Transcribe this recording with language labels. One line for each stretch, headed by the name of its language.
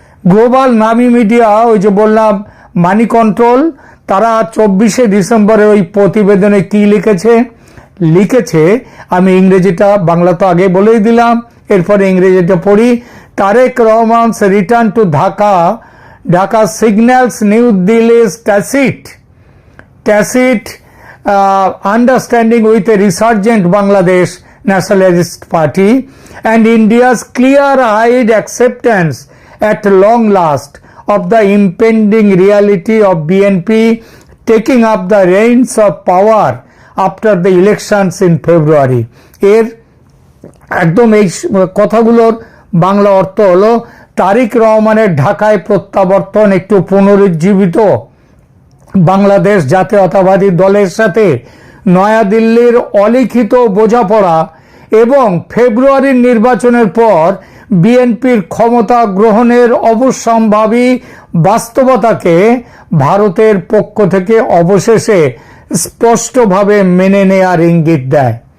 Bangla: Global নামী media, ওই যে বললাম মানি কন্ট্রোল, তারা 24শে ডিসেম্বরে ওই প্রতিবেদনে কি লিখেছে আমি ইংরেজিটা, বাংলা তো আগে বলেই দিলাম, এরপরে ইংরেজিটা পড়ি।
English: Tarique Rahman's return to Dhaka signals New Delhi's tacit understanding with a resurgent Bangladesh Nationalist Party and India's clear-eyed acceptance at long last of the impending reality of BNP taking up the reins of power after the elections in February.
Bangla: এর একদম এই কথাগুলোর বাংলা অর্থ হলো তারেক রহমানের ঢাকায় প্রত্যাবর্তন একটু পুনরুজ্জীবিত বাংলাদেশ জাতীয়তাবাদী দলের সাথে নয়াদিল্লির অলিখিত বোঝাপড়া এবং ফেব্রুয়ারির নির্বাচনের পর বিএনপির ক্ষমতা গ্রহণের অবশ্যম্ভাবী বাস্তবতাকে ভারতের পক্ষ থেকে অবশেষে স্পষ্টভাবে মেনে নেয়ার ইঙ্গিত দেয়।